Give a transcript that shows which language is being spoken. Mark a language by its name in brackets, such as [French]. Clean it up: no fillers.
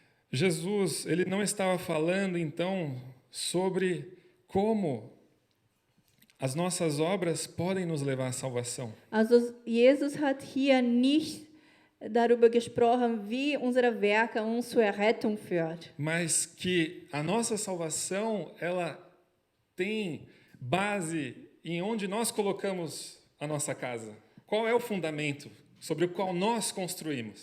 [Portuguese] Jesus, ele não estava falando então sobre como as nossas obras podem nos levar à salvação. [German] Also Jesus hat hier nicht darüber gesprochen, wie unsere Werke uns zur Errettung führt. [Portuguese] Mas que a nossa salvação, ela tem base em onde nós colocamos a nossa casa. Qual é o fundamento sobre o qual nós construímos?